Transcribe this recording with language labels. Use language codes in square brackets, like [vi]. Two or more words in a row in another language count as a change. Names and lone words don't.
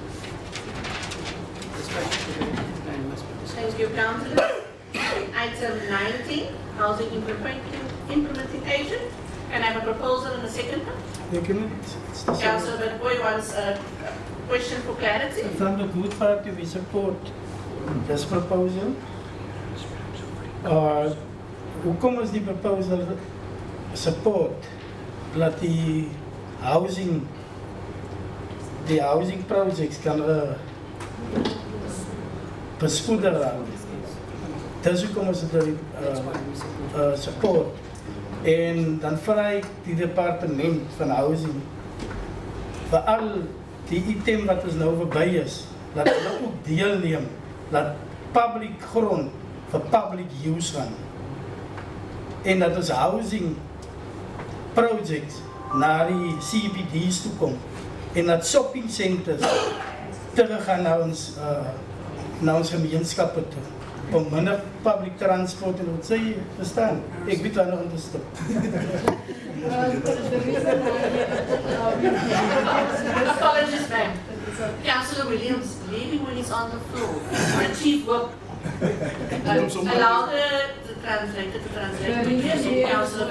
[en] Thank you, Councillor. Item 19, Housing Implementing Agent. Can I have a proposal and a secondment? Councillor Bedboy wants a question for clarity. From the Good Party, we support this proposal. [af] Hoekom is die proposal support dat die [en] housing projects [af] kan bespoedig raak? Dis hoekom is dit support. En dan vra ek die departement van housing veral die item wat ons nou verby is, dat hulle ook deelneem, dat public grond vir [en] public use [af] gaan. En dat ons [en] housing projects [af] na die CBD's toe kom. En dat [en] shopping centers [af] terug gaan na ons gemeenskappe toe. Om minder [en] public transport [af] en wat sê jy, verstaan? Ek weet waar nog aan te stop. [en] Apologies, ma'am. Councillor Williams, leaving when he's on the floor. The chief will allow the translator to translate. The reason here Councillor